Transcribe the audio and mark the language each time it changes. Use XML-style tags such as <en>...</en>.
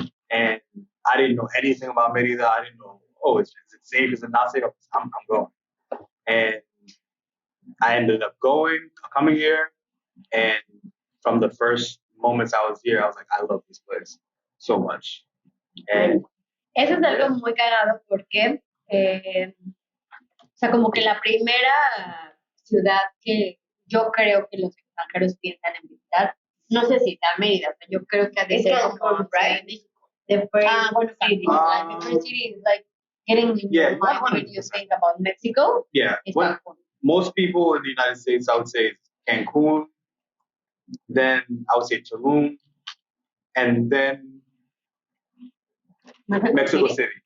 <en>And I didn't know anything about Mérida. I didn't know, oh, is it safe? Is it not safe? I'm going. And I ended up coming here, and from the first moments I was here, I was like, I love this place so much. And</en> <es>eso es algo muy cagado porque, o sea, como que la primera ciudad que yo creo que los extranjeros piensan en visitar, no sé si está Mérida, o sea, yo creo que ha de ser como, right?</es> <en>The first bueno, city, like the first city is like getting in your mind when you think about Mexico. Yeah, most people in the United States, I would say Cancun, then I would say Tulum, and then Mexico City.</en>